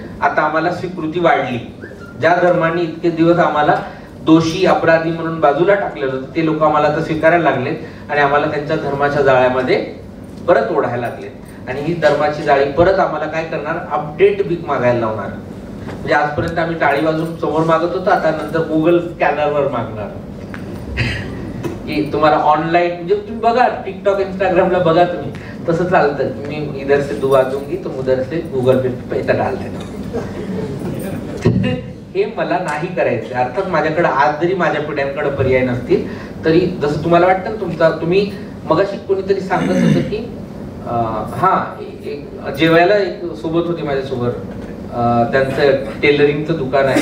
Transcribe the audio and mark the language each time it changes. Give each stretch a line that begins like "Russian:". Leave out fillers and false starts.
Marathi: आता आम्हाला स्वीकृती वाढली. ज्या धर्माने इतके दिवस आम्हाला दोषी अपराधी म्हणून बाजूला टाकलेलं होतं ते लोक आम्हाला आता स्वीकारायला लागलेत आणि आम्हाला त्यांच्या धर्माच्या जाळ्यामध्ये परत ओढायला लागलेत. आणि ही धर्माची जाळी परत आम्हाला काय करणार, अपडेट भीक मागायला लावणार. म्हणजे आजपर्यंत आम्ही टाळी वाजून समोर मागत होतो, आता नंतर गुगल स्कॅनरवर मागणार की तुम्हाला ऑनलाईन. म्हणजे तुम्ही बघा टिकटॉक इंस्टाग्रामला बघा तुम्ही तसं चालतं.
Hindi: मी इधर से दुआ दूंगी तुम उधर से गूगल पे पैसा डाल देना.
Marathi: हे मला नाही करायचं. अर्थात माझ्याकडे आज जरी माझ्या पिढ्यांकडे पर्याय नसतील तरी जसं तुम्हाला वाटतं ना तुमचा, तुम्ही मगाशी कोणीतरी सांगत होतं की हा एक जेवायला एक सोबत होती माझ्यासोबत, त्यांचं टेलरिंगचं दुकान आहे.